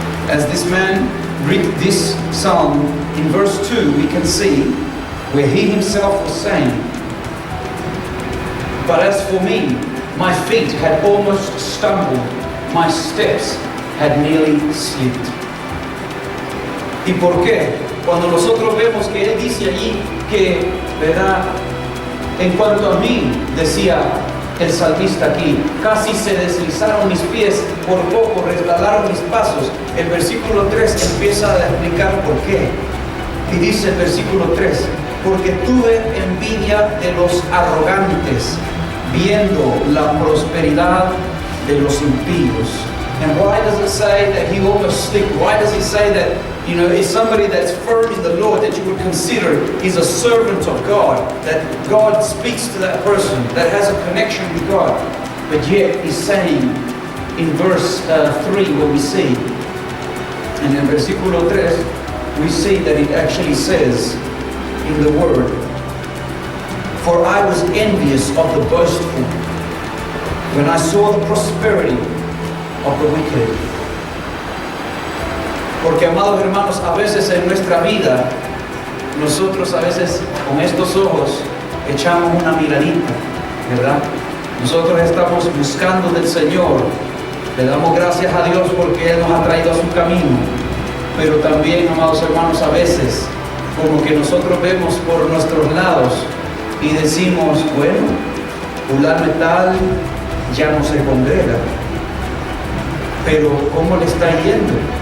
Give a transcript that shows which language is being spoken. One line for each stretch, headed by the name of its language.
English: As this man read this psalm, in verse 2, we can see where he himself was saying, "But as for me, my feet had almost stumbled, my steps had nearly slipped."
Spanish: ¿Y por qué? Cuando nosotros vemos que él dice allí que, ¿verdad? En cuanto a mí, decía el salmista aquí, casi se deslizaron mis pies, por poco resbalaron mis pasos. El versículo 3 empieza a explicar por qué. Y dice el versículo 3, porque tuve envidia de los arrogantes, viendo la prosperidad de los impíos.
English: And why does it say that he almost slipped? Why does he say that, is somebody that's firm in the Lord, that you would consider is a servant of God, that God speaks to that person, that has a connection with God? But yet he's saying in verse 3, where we see, and in versículo 3, we see that it actually says in the word, "For I was envious of the boastful when I saw the prosperity of the wicked."
Spanish: Porque, amados hermanos, a veces en nuestra vida, nosotros a veces con estos ojos echamos una miradita, ¿verdad? Nosotros estamos buscando del Señor, le damos gracias a Dios porque Él nos ha traído a su camino, pero también, amados hermanos, a veces como que nosotros vemos por nuestros lados y decimos, bueno, fulano y tal ya no se congrega, pero ¿cómo le está yendo?